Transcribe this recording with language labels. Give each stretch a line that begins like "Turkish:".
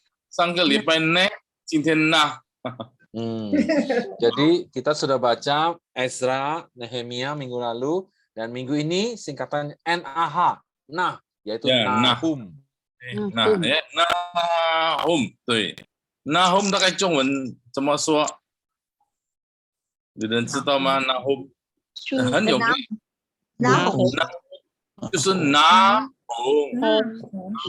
Chinese: 上个礼拜 Neh， 今天 Nah。
Indonesian: Jadi kita sudah baca Ezra, Nehemia minggu lalu, dan minggu ini singkatan NAH, Nah, yaitu Nahum.
Chinese: Nah, ya Nahum， 对，Nahum 大概中文怎么说？有人知道吗 ？Nahum 很有名，就是拿红。